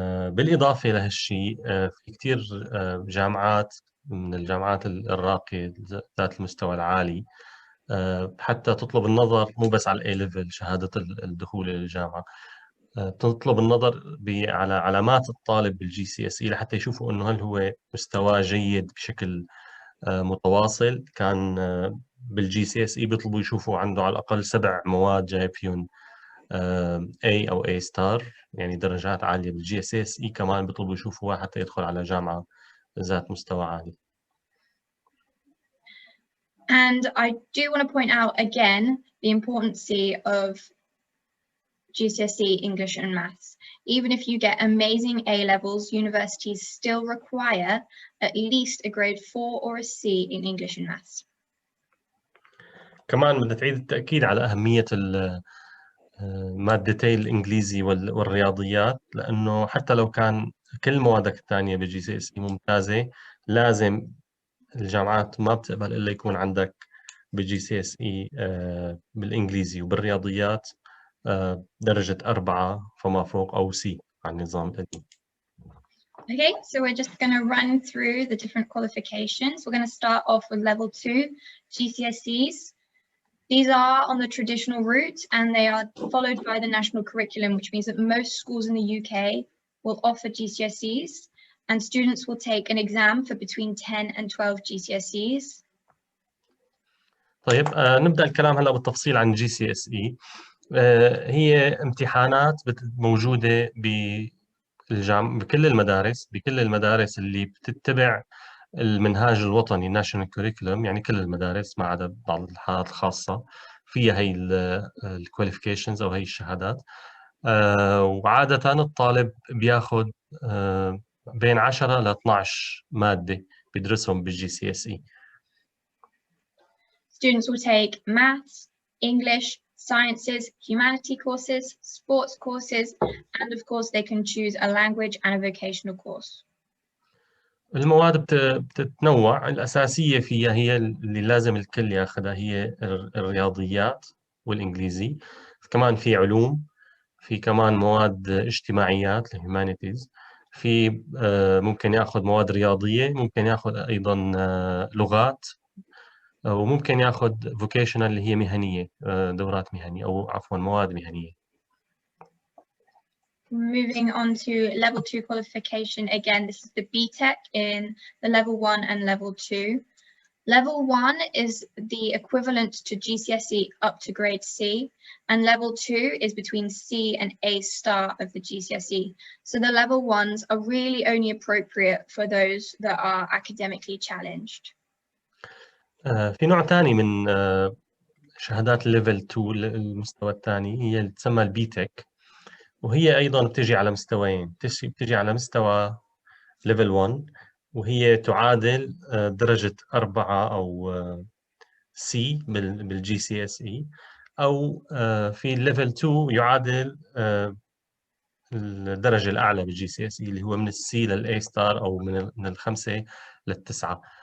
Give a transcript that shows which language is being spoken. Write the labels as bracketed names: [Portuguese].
[Arabic] بالإضافة لهالشيء في كتير جامعات من الجامعات الراقية ذات المستوى العالي حتى تطلب النظر مو بس على A level شهادة الدخول إلى الجامعة، تطلب النظر على علامات الطالب بالGCSE لحتى يشوفوا إنه هل هو مستواه جيد بشكل متواصل، كان بالGCSE بيطلبوا يشوفوا عنده على الأقل 7 مواد جايب فيهم A أو A ستار، يعني درجات عالية. بالGCSE كمان بيطلبوا يشوفوا حتى يدخل على جامعة ذات مستوى عالي. [English] And I do want to point out again the importance of GCSE English and Maths. Even if you get amazing A levels, universities still require at least a grade 4 or a C in English and Maths. [Arabic] كمان بدنا تعيد التأكيد على أهمية مادتي الإنجليزي والرياضيات، لأنه حتى لو كان كل موادك الثانية بالGCSE ممتازة، لازم الجامعات ما بتقبل إلا يكون عندك بالGCSE بالإنجليزي وبالرياضيات درجة 4 فما فوق أو C على النظام القديم. [English] Okay, so we're just going to run through the different qualifications. We're going to start off with level 2 GCSEs. These are on the traditional route and they are followed by the national curriculum, which means that most schools in the UK will offer GCSEs and students will take an exam for between 10 and 12 GCSEs. [Arabic] طيب نبدأ الكلام هلا بالتفصيل عن GCSE. هي امتحانات موجودة بكل المدارس اللي بتتبع المنهاج الوطني National Curriculum، يعني كل المدارس ما عدا بعض الحالات الخاصة فيها هي Qualifications أو هي الشهادات. وعادة الطالب بياخد بين 10 ل 12 مادة بيدرسهم بالGCSE. [English] Students will take maths, English, sciences, humanity courses, sports courses, and of course they can choose a language and a vocational course. [Arabic] المواد بتتنوع. الأساسية فيها هي اللي لازم الكل ياخدها، هي الرياضيات والإنجليزي. كمان في علوم، في كمان مواد اجتماعيات الهيومانيتيز، في ممكن ياخذ مواد رياضية، ممكن ياخذ أيضا لغات، وممكن ياخذ vocational اللي هي مهنية، دورات مهنية أو عفوا مواد مهنية. [English] Moving on to level 2 qualification, again this is the B-TEC in the level 1 and level 2. Level 1 is the equivalent to GCSE up to grade C, and level 2 is between C and A star of the GCSE. So the level 1s are really only appropriate for those that are academically challenged. [Arabic] في نوع ثاني من شهادات الليفل 2 المستوى الثاني، هي اللي تسمى البي-TEC، وهي أيضا بتجي على مستويين. بتجي على مستوى ليفل 1 وهي تعادل درجة 4 أو C بالGCSE، أو في ليفل 2 يعادل الدرجة الأعلى بالGCSE اللي هو من الC للA ستار أو من 5 لل9.